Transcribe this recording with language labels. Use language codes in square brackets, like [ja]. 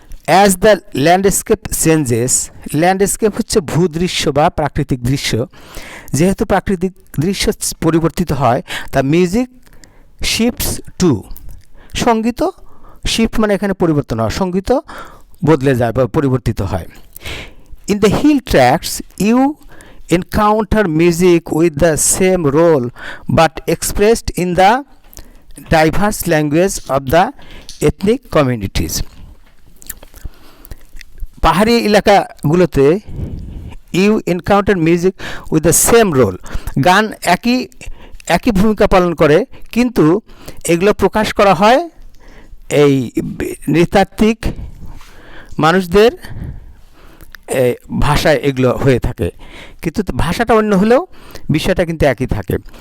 [en] as the landscape changes, [bn] landscape হচ্ছে ভূদৃশ্য বা প্রাকৃতিক দৃশ্য, যেহেতু প্রাকৃতিক দৃশ্য পরিবর্তিত হয়, তা [en] music shifts to, [bn] সঙ্গীত শিফট মানে এখানে পরিবর্তন হয়, সঙ্গীত বদলে যায় বা পরিবর্তিত হয়। [en] In the hill tracts you encounter music with the same role but expressed in the diverse language of the ethnic communities. [bn] পাহাড়ি এলাকাগুলোতে [en] you encounter music with the same role, [bn] গান একই ভূমিকা পালন করে, কিন্তু এগুলো প্রকাশ করা হয় এই নৃতাত্ত্বিক মানুষদের ভাষায় এগুলো হয়ে থাকে, কিন্তু ভাষাটা অন্য হলেও বিষয়টা কিন্তু একই থাকে।